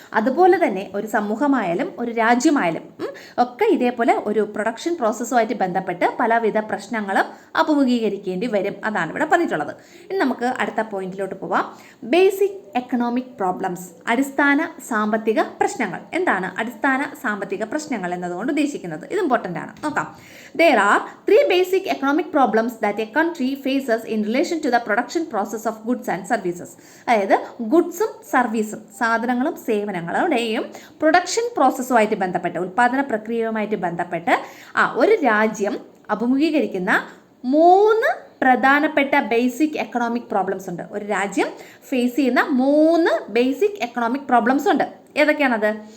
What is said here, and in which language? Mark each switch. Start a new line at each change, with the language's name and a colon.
Malayalam: അതുപോലെ തന്നെ ഒരു സമൂഹമായാലും ഒരു രാജ്യമായാലും ഒക്കെ ഇതേപോലെ ഒരു പ്രൊഡക്ഷൻ പ്രോസസ്സുമായിട്ട് ബന്ധപ്പെട്ട് പലവിധ പ്രശ്നങ്ങളും അഭിമുഖീകരിക്കേണ്ടി വരും. അതാണ് ഇവിടെ പറഞ്ഞിട്ടുള്ളത്. ഇനി നമുക്ക് അടുത്ത പോയിന്റിലോട്ട് പോവാം. ബേസിക് എക്കണോമിക് പ്രോബ്ലംസ്, അടിസ്ഥാന സാമ്പത്തിക പ്രശ്നങ്ങൾ. എന്താണ് അടിസ്ഥാന സാമ്പത്തിക പ്രശ്നങ്ങൾ എന്നതുകൊണ്ട് ഉദ്ദേശിക്കുന്നത്? ഇത് ഇമ്പോർട്ടൻ്റ് ആണ്. നോക്കാം.
English: There are 3 basic economic problems that a country faces in relation to the production process of goods and services.
Malayalam: അതായത് ഗുഡ്സും സർവീസും, സാധനങ്ങളും സേവനങ്ങളുടെയും പ്രൊഡക്ഷൻ പ്രോസസ്സുമായിട്ട് ബന്ധപ്പെട്ട്, ഉൽപ്പാദന പ്രക്രിയയുമായിട്ട് ബന്ധപ്പെട്ട് ഒരു രാജ്യം അഭിമുഖീകരിക്കുന്ന 3 പ്രധാനപ്പെട്ട ബേസിക് എക്കണോമിക് പ്രോബ്ലംസ് ഉണ്ട്. ഒരു രാജ്യം ഫേസ് ചെയ്യുന്ന 3 ബേസിക് എക്കണോമിക് പ്രോബ്ലംസ് ഉണ്ട്. ഏതൊക്കെയാണത്?